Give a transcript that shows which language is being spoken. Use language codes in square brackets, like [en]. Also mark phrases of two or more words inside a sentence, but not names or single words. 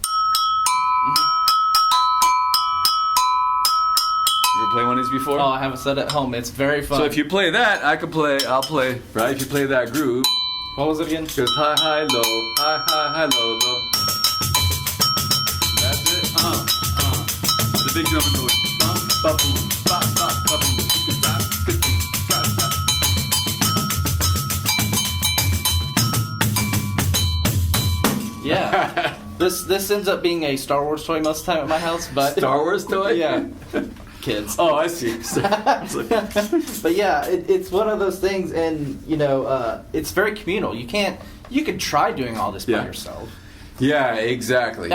[en] You ever play one of these before? Oh, I have a set at home. It's very fun. So if you play that, I'll play, right? If you play that groove. What was it again? It goes high, high, low, high, high, high, low, low. That's it. The big drum goes bum, ba boom, ba ba ba boom, ba ba ba. Yeah. This ends up being a Star Wars toy most of the time at my house, but Star Wars toy? Yeah. Kids. Oh, I see. But yeah, it's one of those things, and you know, it's very communal. You could try doing all this by yourself. Yeah, exactly.